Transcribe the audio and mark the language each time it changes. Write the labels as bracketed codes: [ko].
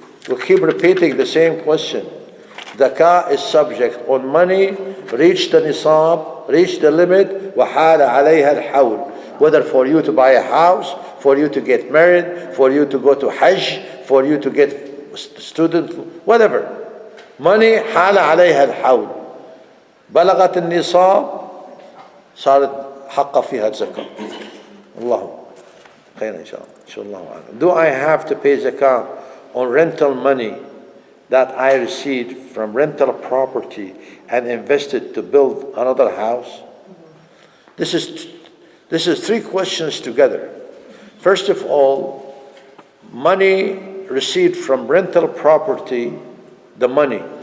[en] We keep repeating the same question. Zakah is subject on money reached the nisab reached the limit, [ar] وحال عليها الحول. [en] Whether for you to buy a house, for you to get married, for you to go to Hajj, for you to get student, whatever. [ar] Money حال عليها الحول. بلغت النصاب صارت حق فيها الزكاة. الله خير إن شاء الله. [en] Do I have to pay zakah on rental money that I received from rental property and invested to build another house? This is three questions together. First of all, money received from rental property, the money.